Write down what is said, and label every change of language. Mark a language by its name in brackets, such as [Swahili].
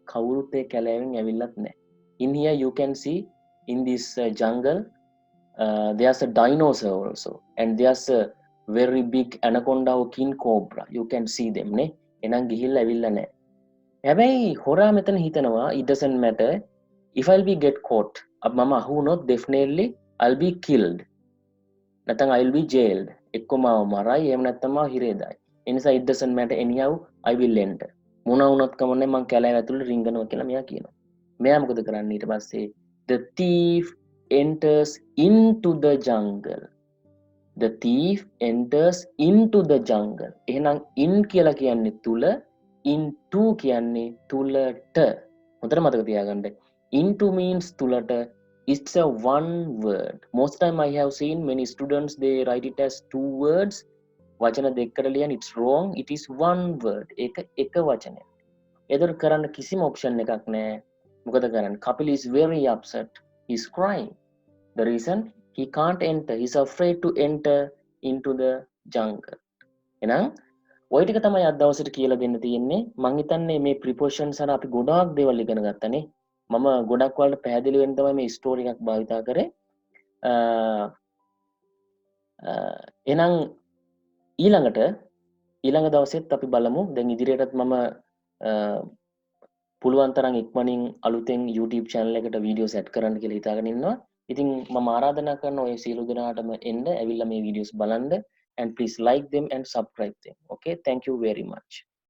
[Sinhala] කවුරුත් ඒ කැලෑවෙන් ඇවිල්ලත් නැහැ. [English] In here you can see in this jungle there's a dinosaur also and there's a very big anaconda or king cobra. You can see them නේ. [Sinhala] එහෙනම් ගිහිල්ලා ඇවිල්ලා නැහැ. හැබැයි හොරා මෙතන හිතනවා [English] it doesn't matter if I'll be get caught. [Sinhala] මම අහු වුණොත් [English] definitely I'll be killed. [Sinhala] නැත්නම් [English] I'll be jailed. [Sinhala] එක්ක මාව මරයි එහෙම නැත්නම් මාව හිරේ දායි. ඒ නිසා [English] it doesn't matter anyhow I will enter. [Sinhala] මොන වුණත් කමන්නේ මං කැලෑව ඇතුළේ රිංගනවා කියලා මෙයා කියනවා. මෙයා මොකද කරන්නේ ඊට පස්සේ [English] the thief enters into the jungle. The thief enters into the jungle. [Sinhala] එහෙනම් in කියලා කියන්නේ තුල, into කියන්නේ තුලට. හොඳට මතක තියාගන්න. [English] Into means තුලට. It's a one word. Most time I have seen many students they write it as two words. [Sinhala] වචන දෙකකට ලියන [English] it's wrong. It is one word. [Sinhala] එක වචනයක්. එතකොට කරන්න කිසිම option එකක් නැහැ. මොකද කරන්නේ? [English] Kapil is very upset. He's crying. The reason he can't enter. He's afraid to enter into the jungle. [Sinhala] එහෙනම් ඔය ටික තමයි අද දවසට කියලා දෙන්න තියෙන්නේ. මං හිතන්නේ මේ prepositions අර අපි ගොඩාක් දේවල් ඉගෙන ගත්තනේ. මම ගොඩක් වලට පැහැදිලි වෙන්න තමයි මේ ස්ටෝරි එකක් භාවිතා කරේ. එහෙනම් ඊළඟ දවසෙත් අපි බලමු. දැන් ඉදිරියටත් මම පුළුවන් තරම් ඉක්මනින් අලුතෙන් YouTube channel එකට වීඩියෝ සෙට් කරන්න කියලා හිතාගෙන ඉන්නවා. ඉතින් මම ආරාධනා කරනවා ඔය සියලු දෙනාටම එන්න ඇවිල්ලා මේ වීඩියෝස් බලන්න [English] and please like them and subscribe them. Okay, thank you very much.